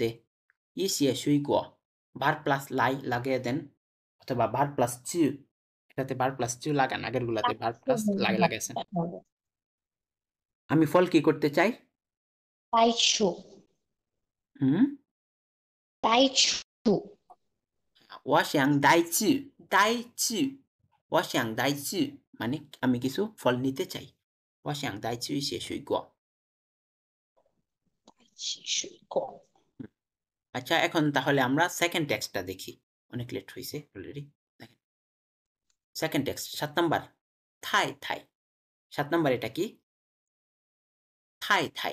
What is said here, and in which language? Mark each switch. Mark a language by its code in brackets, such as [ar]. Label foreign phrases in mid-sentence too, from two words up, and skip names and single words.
[bn] ইসিয়ে সুই গো ভার প্লাস লাই লাগিয়ে দেন অথবা ভার প্লাস চু, এটাতে ভার প্লাস চু লাগান, আগের গুলাতে ভার প্লাস লাগে লাগাইছেন। আমি ফল কি করতে চাই? [zh] তাইশু হুম তাইশু 我想带去带去我想带去 [bn] মানে আমি কিছু ফল নিতে চাই। [zh] 我想带去一些水果。 [bn] আচ্ছা এখন তাহলে আমরা সেকেন্ড টেক্সটটা দেখি, অনেক লেট হয়েছে অলরেডি। দেখেন সেকেন্ড টেক্সট 7 নাম্বার থাই থাই। 7 নাম্বার এটা কি? থাই থাই।